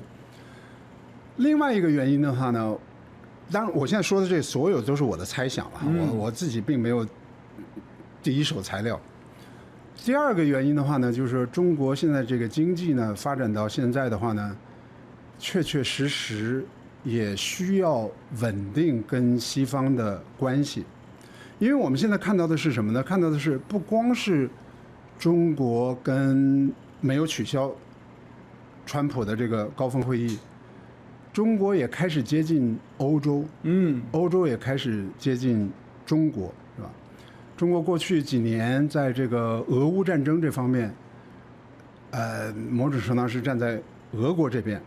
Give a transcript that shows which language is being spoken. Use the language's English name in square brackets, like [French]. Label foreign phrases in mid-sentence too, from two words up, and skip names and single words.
[Chinese] 另外一個原因的話呢，當然我現在說的這所有都是我的猜想了，我自己並沒有第一手材料。第二個原因的話呢，就是說中國現在這個經濟呢發展到現在的話呢，確確實實也需要穩定跟西方的關係，因為我們現在看到的是什麼呢？看到的是不光是中國跟沒有取消川普的這個高峰會議，中國也開始接近歐洲，歐洲也開始接近中國，是吧？中國過去幾年在這個俄烏戰爭這方面，某種程度上是站在俄國這邊，